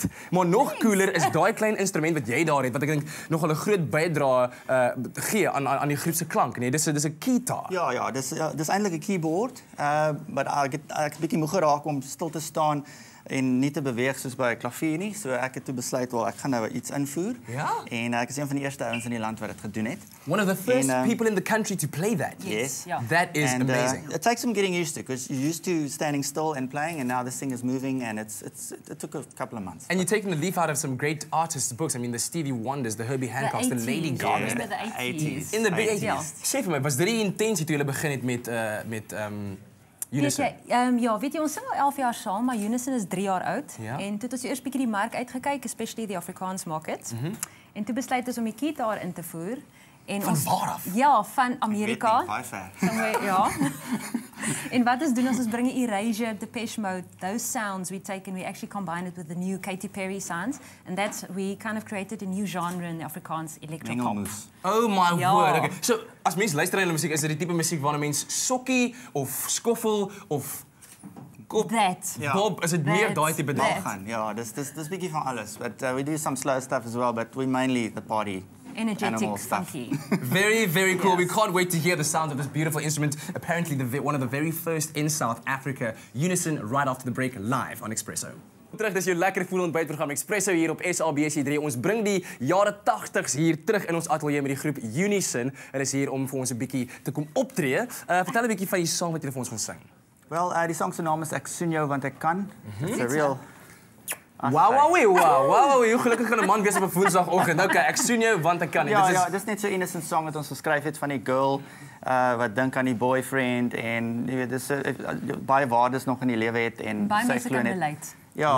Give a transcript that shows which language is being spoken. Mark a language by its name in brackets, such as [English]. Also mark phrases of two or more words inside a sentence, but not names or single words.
[Afrikaans] Maar nog cooler is daai klein instrument wat jy daar het wat ek dink nog 'n groot bydrae gee aan die groep se klank, nee. Dis 'n guitar. Ja, dis eintlik 'n keyboard, but ek het bietjie moeg geraak om stil te staan en nie te beweeg soos by 'n klavier nie. So ek het toe besluit wel ek gaan nou iets invoer. Ja. En ek is een van die eerste ouens in die land wat dit gedoen het. [English] One of the first people in the country to play that. Yes. Yeah. That is amazing. It takes some getting used to because you're used to standing still and playing, and now this thing is moving, and it took a couple of months. And you're taking the leaf out of some great artists' books. I mean, the Stevie Wonders, the Herbie Hancocks, the Lady Gagas. Yeah. The 80s. In the big 80s. 80s. [Afrikaans] Sê vir my, was dit die intensie toe julle begin het met Unison? Weet jy, ons sing al 11 jaar saam, maar Unison is 3 jaar oud. Ja. En toe het ons eers bietjie die mark uitgekyk, especially die Afrikaans market. En toe besluit ons om die gitaar in te voer. En Van waar af? Ja, van Amerika. Baie ver. [English] Somewhere, [Afrikaans] ja. En wat ons doen is ons bring die [English] Erasure, Depeche Mode, those sounds we take and we actually combine it with the new Katy Perry sounds. And that's, we kind of created a new genre in Afrikaans electropop. [Afrikaans] Mengelmoes. [English] Oh my [Afrikaans] Ja. [English] word. Okay. [Afrikaans] So, as mense luister na hulle musiek, is dit die tipe musiek waarna mens sokkie of skoffel of kop [English] That. [Afrikaans] Ja. bob, is dit meer daai tipe ding? [English] That. [Afrikaans] Gaan. Ja, dis bietjie van alles. [English] But we do some slow stuff as well, but we mainly the party. Energetic, animal stuff. funky. Very, very cool. Yes. We can't wait to hear the sound of this beautiful instrument. Apparently, one of the very first in South Africa. Unison right after the break, live on Expresso. [Afrikaans] Terug, dis jou lekker voel ontbytprogram Expresso hier op SABC3. Ons bring die jare 80s hier terug in ons ateljee met die groep Unison. Hulle is hier om vir ons 'n bietjie te kom optree. Vertel 'n bietjie van die song wat julle vir ons gaan sing. Wel, die song se naam is Ek soen jou want ek kan. [English] It's a real [Afrikaans] Wow, hoe gelukkig gaan 'n man wees op 'n Woensdagoggend. Okay, ek soen jou want ek kan nie. Ja, dis net so 'n [English] innocent song [Afrikaans] wat ons geskryf het van die girl wat dink aan die boyfriend en jy weet dis baie waardes nog in die lewe het en Baie sy mense glo kan net relate. ja,